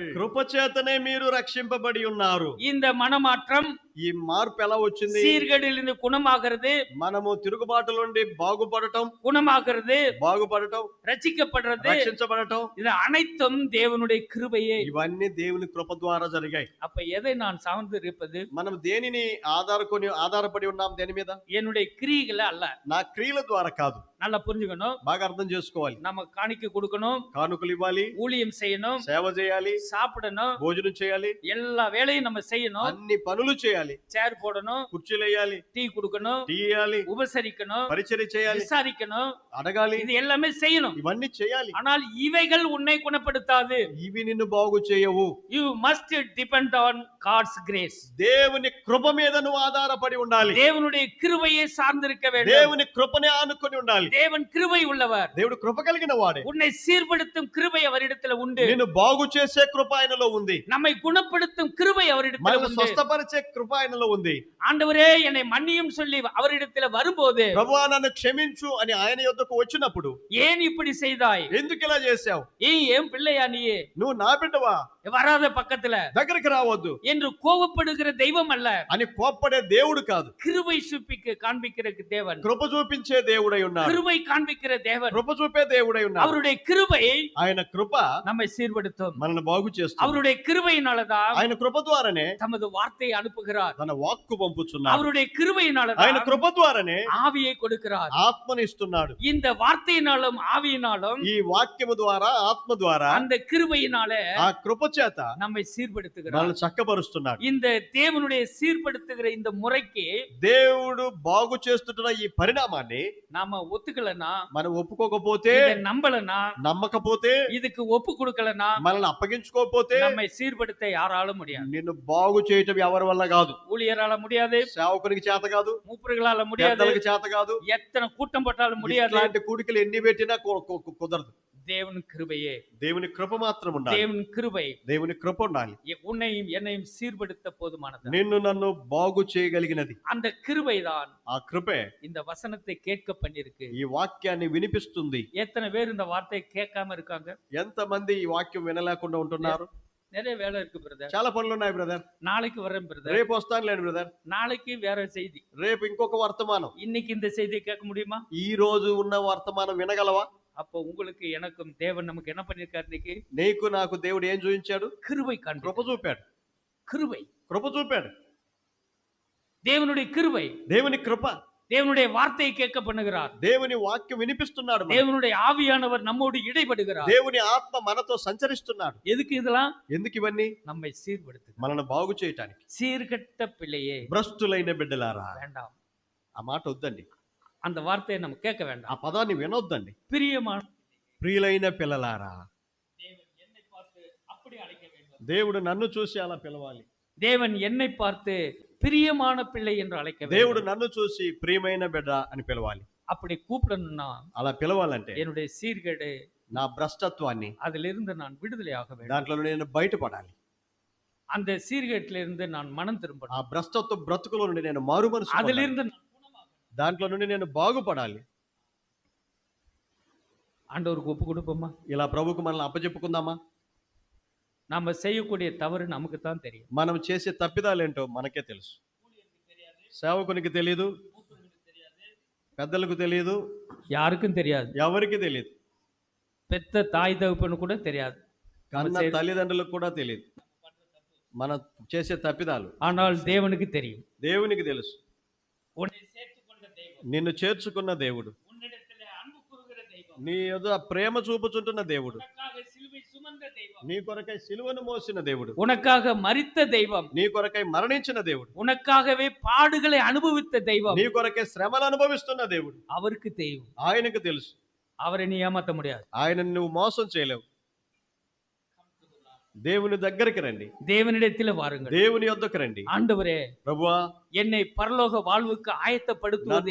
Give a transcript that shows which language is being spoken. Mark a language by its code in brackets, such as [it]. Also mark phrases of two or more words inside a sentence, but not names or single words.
[te] కృపచేతనే మీరు రక్షింపబడి ఉన్నారు. [ta] இந்த மனமாற்றம், [te] ఈ మార్పు ఎలా వచ్చింది? [ta] சீர்கேடிலிருந்து குணமாகிறது, [te] మనము తిరుగుబాటు నుండి బాగుపడటం, [ta] குணமாகிறது, [te] బాగుపడటం, [ta] ரட்சிக்கப்படுறது, [te] రక్షించబడటం, [ta] இது அனைத்தும் தேவனுடைய கிருபையே. [te] ఇవన్నీ దేవుని కృప ద్వారా జరిగాయి. [ta] அப்ப எதை நான் சார்ந்து இருப்பது? [te] మనం దేనిని ఆధారపడి ఉన్నాం? దేని మీద? [ta] என்னுடைய கிரியைகளை அல்ல. [te] నా క్రియల ద్వారా కాదు. [ta] நல்லா புரிஞ்சுக்கணும். [te] బాగా అర్థం చేసుకోవాలి. [ta] நம்ம காணிக்கை கொடுக்கணும், [te] కానుకలు ఇవ్వాలి, [ta] ஊழியம் செய்யணும், [te] సేవ చేయాలి, [ta] சாப்பிடணும், [te] భోజనం చేయాలి, [ta] எல்லா வேலையும் நம்ம செய்யணும். [te] అన్ని పనులు చేయాలి. [ta] சேர் போடணும், [te] కుర్చీలు వేయాలి, [ta] டீ கொடுக்கணும், [te] టీ ఇవ్వాలి, [ta] உபசரிக்கணும், [te] పరిచర్య చేయాలి, [ta] விசாரிக்கணும், [te] అడగాలి, [ta] இது எல்லாமே செய்யணும். [te] ఇవన్నీ చేయాలి. [ta] ஆனால் இவைகள் உன்னை குணப்படுத்தாது. [te] ఇవి నిన్ను బాగు చేయవు. [en] You must depend on God's grace. [te] దేవుని కృప మీద నువ్వు ఆధారపడి ఉండాలి. [ta] தேவனுடைய கிருபையை சார்ந்திருக்க வேண்டும். [te] దేవుని కృపనే ఆనుకొని ఉండాలి. [ta] தேவன் கிருபை உள்ளவர். [te] దేవుడు కృప కలిగిన వాడే. [ta] உன்னை சீர்படுத்தும் கிருபை அவரிடத்தில் உண்டு. [te] నిన్ను బాగు చేసే కృప ఆయనలో ఉంది. [ta] நம்மை குணப்படுத்தும் கிருபை அவரிடத்தில் [te] మనల్ని [ta] உண்டு. [te] స్వస్థపరిచే కృప ఆయనలో ఉంది. [ta] ஆண்டவரே என்னை மன்னியும் சொல்லி அவரிடத்தில் வரும்போது, [te] ప్రభువా నన్ను క్షమించు అని ఆయన యొద్దకు వచ్చినప్పుడు, [ta] ஏன் இப்படி செய்தாய்? [te] ఎందుకు ఇలా చేశావు? [ta] ஏன் பிள்ளையா நீ? [te] నువ్వు నా బిడ్డవా? [ta] வராத பக்கத்துல [te] దగ్గరికి రావద్దు [ta] என்று கோபப்படுகிற தெய்வம் அல்ல. [te] అని కోప్పడే దేవుడు కాదు. [ta] கிருபை சுப்பிக்கு காண்பிக்கிற தேவன். [te] కృప చూపించే దేవుడై ఉన్నాడు. [ta] கிருபை காண்பிக்கிற தேவன். [te] కృప చూపే దేవుడై ఉన్నాడు. [ta] அவருடைய கிருபை [te] ఆయన కృప [ta] நம்மை சீர்படுத்தும். [te] మనల్ని బాగు చేస్తుంది. [ta] அவருடைய கிருபையினாலதான் [te] ఆయన కృప ద్వారానే [ta] தமது வார்த்தையை அனுப்புகிறார். [te] తన వాక్కు పంపుచున్నాడు. [ta] அவருடைய [te] ఆయన [ta] கிருபையினாலதான் [te] కృప ద్వారానే [ta] ஆவியை கொடுக்கிறார். [te] ఆత్మని ఇస్తున్నాడు. [ta] இந்த வார்த்தையினாலும் ஆவியினாலும் [te] ఈ వాక్యము ద్వారా, ఆత్మ ద్వారా, [ta] அந்த கிருபையினாலே [te] ఆ కృప చేత [ta] நம்மை సీర్బడుతుகிறார். [te] మనల్ని చక్కపరుస్తున్నాడు. [ta] இந்த தேவனுடைய சீர்படுத்துகிற இந்த முறைக்கு [te] దేవుడు బాగు చేస్తున్న ఈ పరిణామాన్ని [ta] நாம ஒத்துக்கலனா, [te] మనం ఒప్పుకోకపోతే, [ta] இதை நம்பலனா, [te] నమ్మకపోతే, [ta] இதுக்கு ஒப்பு கொடுக்கலனா, [te] మనల్ని అప్పగించుకోకపోతే [ta] நம்மை சீர்படுத்த யாராலும் முடியாது. [te] నిన్ను బాగు చేయటం ఎవరి వల్ల కాదు. [ta] ஊழியரால முடியாது, [te] సేవకునికి చేత కాదు, [ta] மூப்பர்களால முடியாது, [te] పెద్దలకు చేత కాదు, [ta] எத்தனை கூட்டம் போட்டாலும் முடியாது. [te] ఇలాంటి కూడికలు ఎన్ని పెట్టినా కుదరదు. [ta] தேவன் கிருபையே, [te] దేవుని కృప మాత్రం ఉండాలి. [ta] தேவன் கிருபை [te] దేవుని కృప ఉండాలి. [ta] உன்னையும் என்னையும் சீர்படுத்த போதுமானது. [te] నిన్ను నన్ను బాగు చేయగలిగినది [ta] அந்த கிருபைதான் [te] ఆ కృపే [ta] இந்த వசனத்தை கேட்க பண்ணிருக்கு. [te] ఈ వాక్యాన్ని వినిపిస్తుంది. [ta] எத்தனை பேர் இந்த வார்த்தையை கேட்காம இருக்காங்க? [te] ఎంతమంది ఈ వాక్యం వినలేకుండా ఉంటున్నారు? [ta] நிறைய வேலை இருக்கு பிரதர். [te] చాలా పనులు ఉన్నాయి బ్రదర్. [ta] நாளைக்கு வரேன் பிரதர். [te] రేపు వస్తానులేండి బ్రదర్. [ta] நாளைக்கு வேற செய்தி. [te] రేపు ఇంకొక వర్తమానం. [ta] இன்னைக்கு இந்த செய்தியை கேட்க முடியுமா? [te] ఈ రోజు ఉన్న వర్తమానం వినగలవా? [ta] அப்போ உங்களுக்கு எனக்கும் தேவன் நமக்கு என்ன பண்ணிருக்காரு? இன்னைக்கு [te] నీకు నాకు దేవుడు ఏం చూపించాడు? [ta] கிருபை காண்பி. [te] కృప చూపాడు. [ta] கிருபை, [te] కృప చూపాడు. [ta] தேவனுடைய கிருபை, [te] దేవుని కృప. [ta] தேவனுடைய வார்த்தையை கேட்க பண்ணுகிறார். [te] దేవుని వాక్యం వినిపిస్తున్నాడు. [ta] தேவனுடைய ஆவியானவர் நம்மோடு இடைபடுகிறார். [te] దేవుని ఆత్మ మనతో సంచరిస్తున్నాడు. [ta] எதுக்கு இதெல்லாம்? [te] ఎందుకు ఇవన్నీ? [ta] நம்மை சீர்படுத்து, [te] మనల్ని బాగు చేయటానికి. [ta] சீர்கட்ட பிள்ளையே, [te] భ్రష్టులైన బిడ్డలారా, [ta] வேண்டாம். [te] ఆ మాట వద్దండి. [ta] அந்த வார்த்தையை நம்ம கேட்க [te] ఆ [ta] வேண்டாம். [te] పదాన్ని వినొద్దండి. [ta] பிரியமான [te] ప్రియులైన పిల్లలారా, [ta] தேவன் என்னை பார்த்து அப்படி அழைக்க வேண்டும். [te] దేవుడు నన్ను చూసి అలా పిలవాలి. [ta] தேவன் என்னை பார்த்து பிரியமான பிள்ளை என்று அழைக்க [te] దేవుడు [ta] வேண்டும். [te] నన్ను చూసి ప్రియమైన బిడ్డ అని పిలవాలి. [ta] அப்படி கூப்பிடணும்னா [te] అలా పిలవాలంటే [ta] என்னுடைய சீர்கேடு, [te] నా భ్రష్టత్వాన్ని [ta] அதிலிருந்து நான் விடுதலையாக வேண்டும். [te] దాంట్లో నేను బయటపడాలి. [ta] அந்த சீர்கேட்டிலிருந்து நான் மனம் [te] ఆ [ta] திரும்பணும். [te] భ్రష్టత్వ బ్రతుకులో నుండి నేను మారు మనసు పొందాలి. [ta] அதிலிருந்து நான் குணமாகணும். [te] దాంట్లో నుండి నేను బాగుపడాలి. [ta] ஆண்டவருக்கு ஒப்பு கொடுப்போமா? [te] ఇలా ప్రభువుకు మనల్ని అప్పచెప్పుకుందామా? [ta] நாம செய்யக்கூடிய தவறு நமக்கு தான் தெரியும். [te] మనం చేసే తప్పిదాలేంటో మనకే తెలుసు. సేవకునికి తెలియదు, పెద్దలకు తెలియదు, [ta] யாருக்கும் தெரியாது. [te] ఎవరికి తెలియదు. [ta] பெத்த தாய் தகப்பனு கூட தெரியாது. [te] కన్న తల్లిదండ్రులకు కూడా తెలియదు మనం చేసే తప్పిదాలు. [ta] ஆனால் தேவனுக்கு தெரியும். [te] దేవునికి తెలుసు. [ta] உன்னை சேர்த்துக்கொண்ட தெய்வம், [te] నిన్ను చేర్చుకున్న దేవుడు, [ta] உன்னிடத்திலே அன்பு கூறுகிற தெய்வம், [te] నీ యొద్ద ప్రేమ చూపుచుంటున్న దేవుడు, [ta] உனக்காக சிலுவை சுமந்த தெய்வம், [te] నీ కొరకై సిలువను మోసిన దేవుడు, [ta] உனக்காக மரித்த தெய்வம், [te] నీ కొరకై మరణించిన దేవుడు, [ta] உனக்காகவே பாடுகளை அனுபவித்த தெய்வம், [te] నీ కొరకై శ్రమలు అనుభవిస్తున్న దేవుడు. [ta] அவருக்கு தெரியும். [te] ఆయనకు తెలుసు. [ta] அவரை நீ ஏமாத்த முடியாது. [te] ఆయనను నువ్వు మోసం చేయలేవు. దేవుని దగ్గరికి రండి. [ta] தேவனிடத்தில் வாருங்கள். [te] దేవుని యొద్దకు రండి. [ta] ஆண்டவரே, [te] ప్రభువా, [ta] என்னை பரலோக வாழ்வுக்கு ஆயத்தப்படுத்துவது